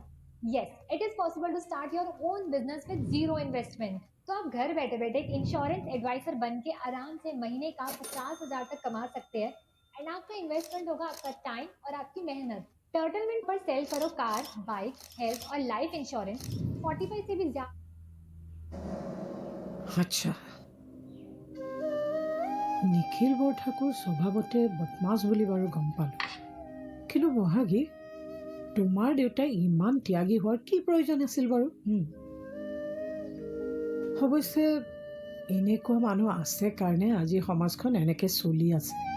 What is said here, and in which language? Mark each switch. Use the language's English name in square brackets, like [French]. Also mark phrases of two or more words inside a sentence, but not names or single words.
[English] यस, It is possible to start your own business with zero investment. [Hindi] तो आप घर बैठे बैठे एक [English] insurance advisor [Hindi] बन के आराम से महीने का 50,000 तक कमा सकते हैं। एंड आपका इन्वेस्टमेंट होगा आपका टाइम और आपकी मेहनत। टर्टलमेंट पर सेल करो कार, बाइक, हेल्थ और [English] life insurance [Hindi] 45 से भी ज्यादा। [Assamese] আচ্ছা, নিখিল বৰঠাকুৰ স্বভাৱতে বদমাছ বুলি বাৰু গম পালোঁ, কিন্তু বহাগী, তোমাৰ দেউতাই ইমান ত্যাগী হোৱাৰ কি প্ৰয়োজন আছিল বাৰু? অৱশ্যে এনেকুৱা মানুহ আছে কাৰণে আজি সমাজখন এনেকৈ চলি আছে।